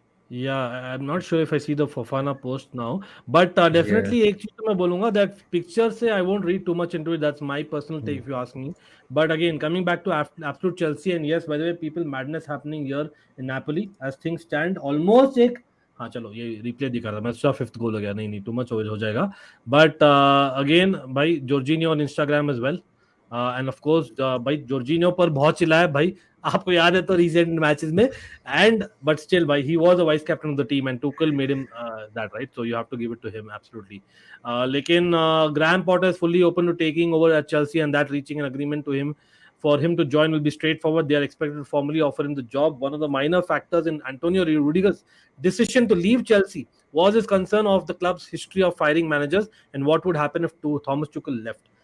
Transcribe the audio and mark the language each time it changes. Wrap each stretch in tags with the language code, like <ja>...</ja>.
<en>Yeah, I'm not sure if I see the Fofana post now, but Yeah. definitely</en> <hi>एक चीज तो मैं बोलूंगा</hi> <en>that picture से I won't read too much into it. That's my personal take if you ask me. But again, coming back to absolute Chelsea, and yes, by the way, people, madness happening here in Napoli as things stand.</en> <hi>Almost एक, हाँ चलो ये replay दिखा रहा मैं उसका fifth गोल हो गया. नहीं नहीं, टू मच हो जाएगा.</hi> <en>But again, भाई Jorginho on Instagram as well. And of course</en> <hi>भाई जॉर्जिनियो पर बहुत चिल्लाया भाई. आपको याद है तो रिसेंट मैचेस में.</hi> <en>And but still, why he was a vice captain of the team, and Tuchel made him that, right? So you have to give it to him absolutely. Lekin Graham Potter is fully open to taking over at Chelsea, and that reaching an agreement to him for him to join will be straightforward. They are expected to formally offer him the job. One of the minor factors in Antonio Rudiger's decision to leave Chelsea was his concern of the club's history of firing managers and what would happen if Thomas Tuchel left.</en>